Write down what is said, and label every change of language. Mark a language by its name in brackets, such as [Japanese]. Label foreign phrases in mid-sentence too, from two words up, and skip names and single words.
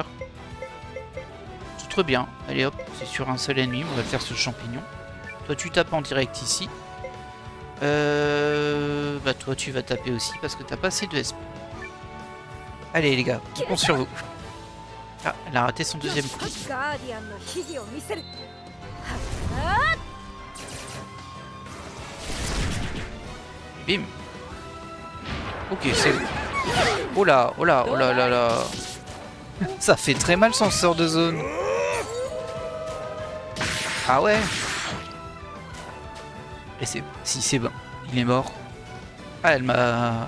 [French] C'est très bien. Allez hop, c'est sur un seul ennemi, on va le faire sur le champignon. Toi tu tapes en direct ici. Bah toi tu vas taper aussi parce que t'as pas assez de SP. Allez les gars, on compte sur vous. Ah, elle a raté son deuxième coup. [Japanese] ガーディアンの秘技を見せる。 [French] Bim. Ok, c'est bon. Oh là, oh là, oh là là là. Ça fait très mal son sort de zone. Ah ouais. Et c'est... Si, c'est bon. Il est mort. Ah, elle m'a...